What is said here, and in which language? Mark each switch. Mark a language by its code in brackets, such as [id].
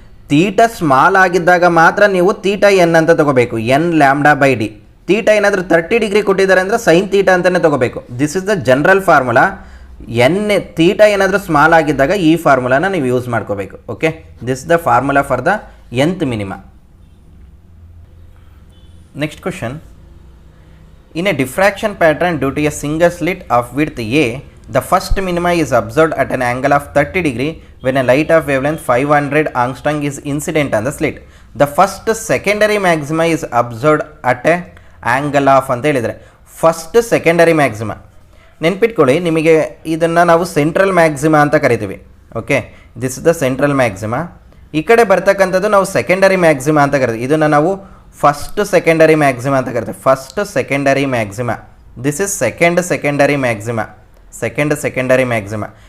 [kn] Theta small ಆಗಿದ್ದಾಗ ಮಾತ್ರ ನೀವು θn ಅಂತ ತೊಗೋಬೇಕು, n λ/d. ತೀಟ ಏನಾದರೂ 30 ಡಿಗ್ರಿ ಕೊಟ್ಟಿದ್ದಾರೆ ಅಂದರೆ ಸೈನ್ ತೀಟ ಅಂತಲೇ ತೊಗೋಬೇಕು. [en] This is the general formula. [kn] Theta ಏನಾದರೂ ಸ್ಮಾಲ್ ಆಗಿದ್ದಾಗ ಈ ಫಾರ್ಮುಲಾನ ನೀವು ಯೂಸ್ ಮಾಡ್ಕೋಬೇಕು. Okay, [en] This the formula for the nth minima. Next question, in a diffraction pattern due to a single slit of width a, the first minima is observed at an angle of 30 degree when a light of wavelength 500 angstrom is incident on the slit. The first secondary maxima is observed at a angle of [kn] ಅಂತ ಹೇಳಿದರೆ [en] First secondary maxima. [kn] ನೆನ್ಪಿಟ್ಕೊಳ್ಳಿ, ನಿಮಗೆ ಇದನ್ನು ನಾವು central maxima ಅಂತ ಕರಿತೀವಿ. Okay, [en] This is the central maxima. [kn] ಈ ಕಡೆ ಬರ್ತಕ್ಕಂಥದ್ದು ನಾವು ಸೆಕೆಂಡರಿ ಮ್ಯಾಕ್ಸಿಮಾ ಅಂತ ಕರಿತೀವಿ. ಇದನ್ನು ನಾವು ಫಸ್ಟ್ ಸೆಕೆಂಡರಿ ಮ್ಯಾಕ್ಸಿಮಾ ಅಂತ ಕರಿತೀವಿ. First secondary maxima. [en] This is secondary maxima. Secondary maxima.